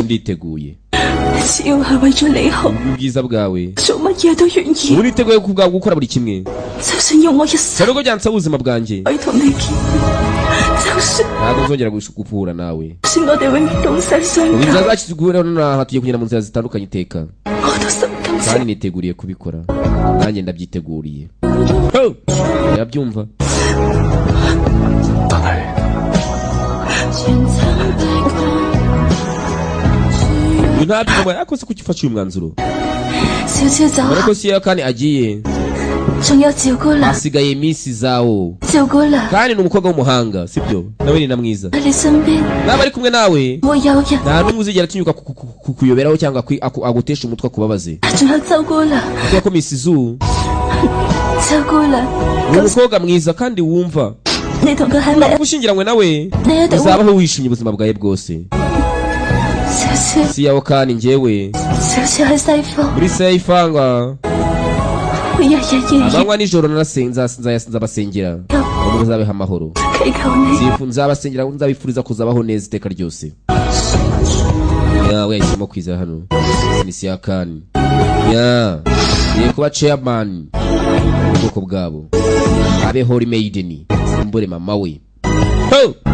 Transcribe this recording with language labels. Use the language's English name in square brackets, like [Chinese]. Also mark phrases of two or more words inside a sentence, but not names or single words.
[Kinyarwanda] nditeguye [Cantonese] 意，只要係為咗你好， [Kinyarwanda] ubwiza bwawe [Cantonese] 做乜嘢都願意， [Kinyarwanda] ubu niteguye ku bwawe gukora buri kimwe [Cantonese] 就算要我一生 [Kinyarwanda] cyane ko byansaba ubuzima bwanjye [Cantonese] 去同你見面，就 [Kinyarwanda] ntabwo nzongera gupfura nawe [Cantonese] 算我哋永遠東西相 [Kinyarwanda] ubu [Cantonese] 隔， [Kinyarwanda] nzazakizugura nonaha tugiye kugenda mu nzira zitandukanye iteka [Cantonese] 我都心甘情 [Kinyarwanda] kandi niteguriye kubikora nanjye ndabyiteguriye yabyumva [Cantonese] 但係 [Kinyarwanda] uyu ntabyumva yakose kuki ufashe uyu mwanzuro [Cantonese] 小超走 [Kinyarwanda] urabona ko siya kandi agiye [Cantonese] 仲有趙姑娘， [Kinyarwanda] hasigaye iminsi zawo [Cantonese] 趙姑娘 [Kinyarwanda] kandi ni umukobwa w'umuhanga sibyo nawe ni na mwiza [Cantonese] 喺你身邊， [Kinyarwanda] naba ari kumwe nawe [Cantonese] 會有人， [Kinyarwanda] nta n'umwe uzigera atinyuka kukuyoberaho cyangwa agutesha umutwe akubabaze [Cantonese] 仲有周姑娘， [Kinyarwanda] kubera ko Miss Zu [Cantonese] 周姑娘， [Kinyarwanda] ni umukobwa mwiza kandi wumva [Cantonese] 你同佢喺埋一， [Kinyarwanda] gushyingiranywe nawe [Cantonese] 你一定會 [Kinyarwanda] uzabaho wishimye ubuzima bwawe bwose [Cantonese] 小超， [Kinyarwanda] si yawo kandi njyewe [Cantonese] 小超喺西方， [Kinyarwanda] muri sayifanga [Cantonese] 會日日夜夜 [Kinyarwanda] amanywa nijoro nzabasengera ngo muzabeho amahoro [Cantonese] 祈求你， [Kinyarwanda] nzabasengera nzabifuriza kuzabaho neza iteka ryose yawe yahisemo kwiza hano ni siya kandi ya niye kuba chairman ubwoko bwabo abe [English] holy maiden [Kinyarwanda] mbure mama we ho